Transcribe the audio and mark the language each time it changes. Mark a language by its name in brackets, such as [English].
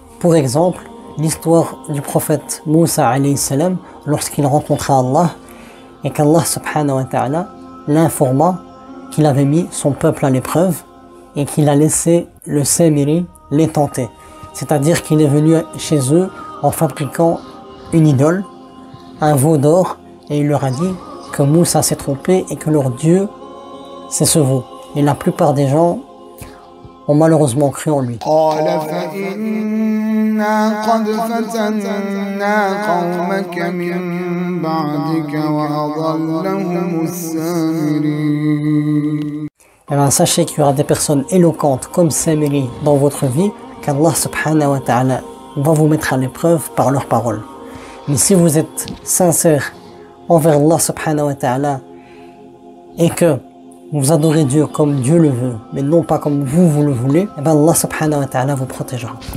[French] Pour exemple, l'histoire du prophète Moussa alayhi salam lorsqu'il rencontra Allah et qu'Allah subhanahu wa ta'ala l'informa qu'il avait mis son peuple à l'épreuve et qu'il a laissé le Samiri les tenter. C'est-à-dire qu'il est venu chez eux en fabriquant une idole, un veau d'or, et il leur a dit que Moussa s'est trompé et que leur Dieu, c'est ce veau. Et la plupart des gens ont malheureusement cru en lui. [Arabic] قال فإنا قد فتنا قومك من بعدك وأضلهم السامرين. [French] Eh bien, sachez qu'il y aura des personnes éloquentes comme Samiri dans votre vie, qu'Allah subhanahu wa ta'ala va vous mettre à l'épreuve par leurs paroles. Mais si vous êtes sincère envers Allah subhanahu wa ta'ala et que vous adorez Dieu comme Dieu le veut, mais non pas comme vous le voulez, eh bien Allah subhanahu wa ta'ala vous protégera.